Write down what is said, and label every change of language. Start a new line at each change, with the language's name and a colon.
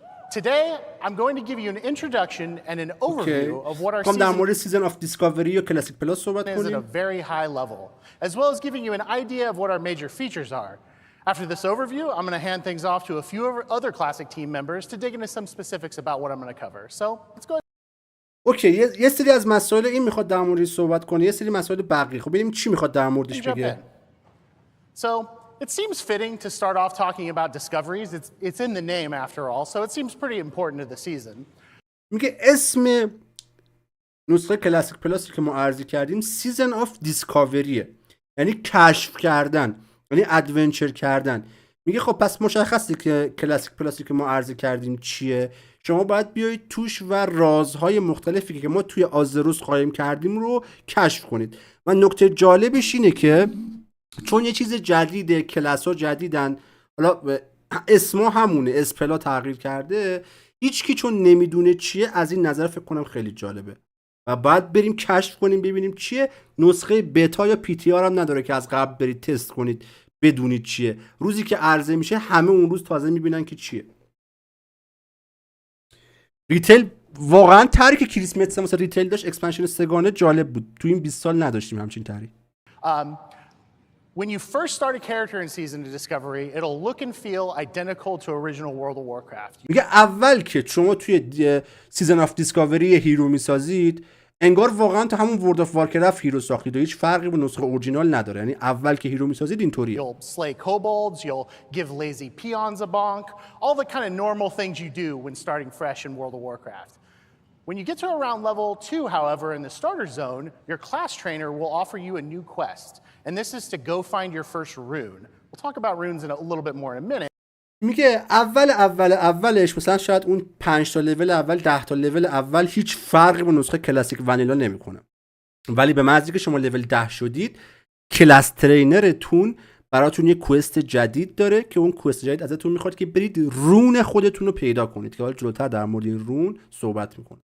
English: Today, I'm going to give you an introduction and an overview of what our season of Discovery or Classic Plus is at a very high level, as well as giving you an idea of what our major features are. After this overview, I'm going to hand things off to a few other Classic team members to dig into some specifics about what I'm going to cover. So, let's go.
Persian: اوکی، یه سری از مسائل این میخواد در موردش صحبت کنه، یه سری مسائل بقیه. خب ببینیم چی میخواد در موردش بگه.
English: So, it seems fitting to start off talking about discoveries. It's in the name after all, so it seems pretty important to the season.
Persian: میگه اسم نسخه کلاسیک پلاسی که ما عرضه کردیم سیزن آف دیسکاوریه، یعنی کشف کردن، یعنی ادونچر کردن. میگه خب پس مشخصه که کلاسیک پلاسی که ما عرضه کردیم چیه. شما باید بیایید توش و رازهای مختلفی که ما توی آزروس قایم کردیم رو کشف کنید. و نکته جالبش اینه که چون یه چیز جدیده، کلاس ها جدیدن، حالا اسما همونه، اسپلا تغییر کرده، هیچ کی چون نمیدونه چیه از این نظر فکر کنم خیلی جالبه و باید بریم کشف کنیم ببینیم چیه. نسخه بتا یا پی تی آر هم نداره که از قبل برید تست کنید بدونید چیه. روزی که عرضه میشه همه اون روز تازه میبینن که چیه. ریتیل واقعا طریق کریسمس مثلا ریتیل داشت، اکسپنشن سگانه جالب بود. تو این 20 سال نداشتیم همچین طریق.
English: When you first start a character in Season of Discovery, it'll look and feel identical to original World of Warcraft.
Persian: میگه اول که شما توی سیزن آف دیسکاوری هیرو میسازید انگار واقعا تو همون ورلد آف وارکرافت هیرو ساختید و هیچ فرقی با نسخه اورجینال نداره. یعنی اول که هیرو میسازید اینطوریه.
English: You'll slay kobolds, you'll give lazy peons a bonk, all the kind of normal things you do when starting fresh in World of Warcraft. When you get to around level 2, however, in the starter zone, your class trainer will offer you a new quest. And this is to go find your first rune. We'll talk about runes in a little bit more in a minute.
Persian: میگه اولش مثلا شاید اون 5 تا لول اول 10 تا لول اول هیچ فرقی با نسخه کلاسیک ونیلا نمیکنه. ولی به محض اینکه شما لول 10 شدید کلاس ترینرتون براتون یه کوست جدید داره که اون کوست جدید ازتون میخواد که برید رون خودتون رو پیدا کنید که حالا جلوتر در مورد این رون صحبت میکنه.